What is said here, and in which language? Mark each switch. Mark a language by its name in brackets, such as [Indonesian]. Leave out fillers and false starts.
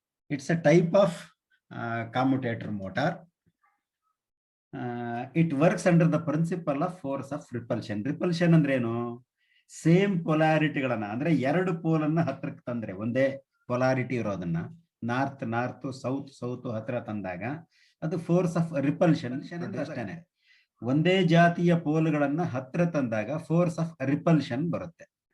[English] It's a type of commutator motor. It works under the principle of force of repulsion. [Kannada] Repulsion ಅಂದ್ರೆ ಏನು? Same ಪೊಲಾರಿಟಿಗಳನ್ನ ಅಂದ್ರೆ ಎರಡು ಪೋಲನ್ನ ಹತ್ರಕ್ಕೆ ತಂದ್ರೆ, ಒಂದೇ ಪೊಲಾರಿಟಿ ಇರೋದನ್ನ ನಾರ್ತ್ ನಾರ್ತ್ ಸೌತ್ ಸೌತ್ ಹತ್ರ ತಂದಾಗ ಅದು ಫೋರ್ಸ್ ಆಫ್ ರಿಪಲ್ಷನ್ ಅಂದ್ರೆ ಅಷ್ಟೇನೆ. ಒಂದೇ ಜಾತಿಯ ಪೋಲ್ಗಳನ್ನ ಹತ್ರ ತಂದಾಗ ಫೋರ್ಸ್ ಆಫ್ ರಿಪಲ್ಷನ್ ಬರುತ್ತೆ.